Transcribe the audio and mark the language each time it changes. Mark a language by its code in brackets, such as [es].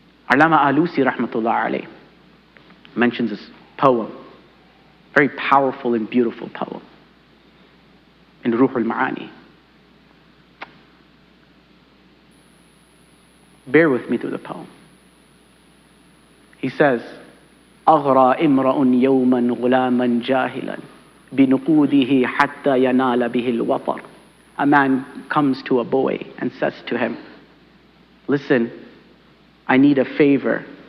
[en] Allama Alusi rahmatullah alayh mentions this poem, very powerful and beautiful poem in Ruhul Ma'ani. Bear with me through the poem. He says, [ar] أغرى امرأ يوما غلاما جاهلا بنقوده حتى ينال به الوطر. [en] A man comes to a boy and says to him, listen, I need a favor.